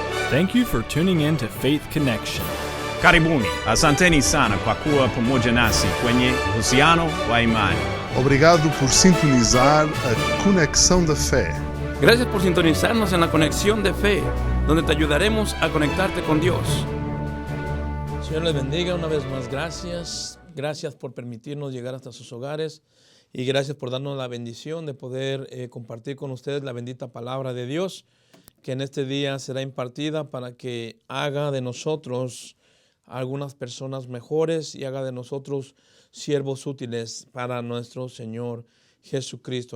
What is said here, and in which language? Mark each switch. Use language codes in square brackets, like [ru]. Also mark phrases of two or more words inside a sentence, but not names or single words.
[en] Thank you for tuning in to Faith Connection. [sw] Karibuni, asanteni sana kwa kuwa pamoja nasi kwenye uhusiano wa imani. [pt] Obrigado por sintonizar a Conexão da Fé. [es] Gracias por sintonizarnos en la Conexión de Fe, donde te ayudaremos a conectarte con Dios. Señor les bendiga una vez más. Gracias. Gracias por permitirnos llegar hasta sus hogares y gracias por darnos la bendición de poder compartir con ustedes la bendita palabra de Dios, que en este día será impartida para que haga de nosotros algunas personas mejores y haga de nosotros siervos útiles para nuestro Señor Jesucristo.